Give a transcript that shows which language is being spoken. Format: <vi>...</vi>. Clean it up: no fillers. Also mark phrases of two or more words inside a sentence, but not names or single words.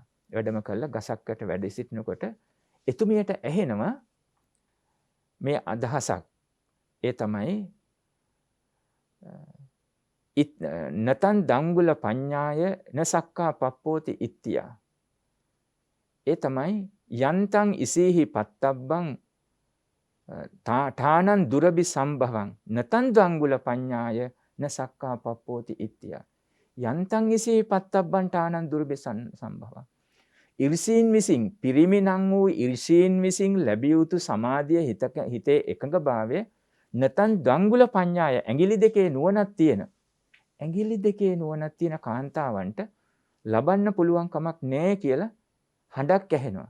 <si>වැඩම කළා ගසක්කට වැඩ සිටිනකොට එතුමියට ඇහෙනවා මේ අදහසක්. ඒ තමයි</si> <pi>නතන් දංගුල පඤ්ඤාය නසක්කා පප්පෝති ඉත්තියා.</pi> <si>ඒ තමයි</si> <pi>යන්තං ඉසීහි පත්තබ්බං තානං දුරබි සම්භවං නතන් දංගුල පඤ්ඤාය නසක්කා පප්පෝති ඉත්තියා. යන්තං ඉසීහි පත්තබ්බං තානං දුරබි සම්භවං.</pi> <si>ඉර්ෂීන් විසින් පිරිමි නම් වූ ඉර්ෂීන් විසින් ලැබිය යුතු සමාධිය හිතේ එකඟභාවය</si> <pi>නතන් දංගුල පඤ්ඤාය</pi> <si>ඇඟිලි දෙකේ නුවණක් තියෙන ඇඟිලි දෙකේ නුවණක් තියෙන කාන්තාවන්ට ලබන්න පුළුවන් කමක් නැහැ කියලා හඬක් ඇහෙනවා.</si>